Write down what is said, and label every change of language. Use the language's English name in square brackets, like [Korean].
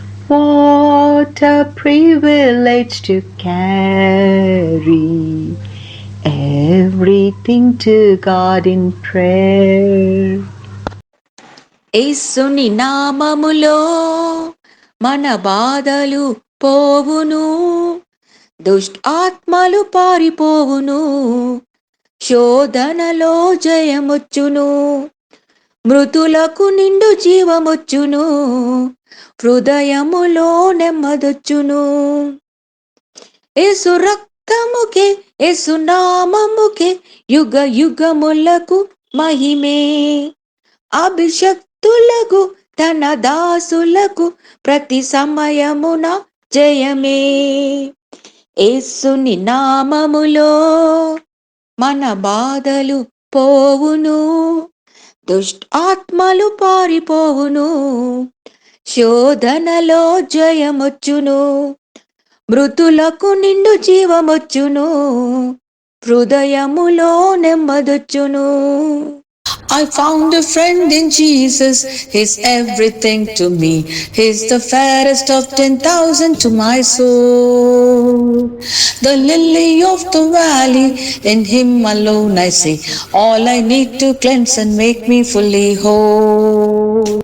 [English] What a privilege to carry everything to God in prayer. [Telugu] యేసుని నామములో మన బాధలు పోవును, దుష్ట ఆత్మలు పారిపోవును, శోధనలో జయమొచ్చును, మృతులకు నిండు జీవమొచ్చును, హృదయములో నెమ్మదొచ్చును. యేసు రక్తముకే యేసు నామముకే యుగ యుగములకు మహిమే. అభిషక్తులకు తన దాసులకు ప్రతి సమయమున జయమే. యేసుని నామములో మన బాధలు పోవును, దుష్ట ఆత్మలు పారిపోవును, శోధనలో జయమొచ్చును, మృతులకు నిండు జీవమొచ్చును, హృదయములో నెమ్మదొచ్చును. [English] I found a friend in Jesus, He's everything to me. He's the fairest of 10,000 to my soul. The lily of the valley, in Him alone I see all I need to cleanse and make me fully whole.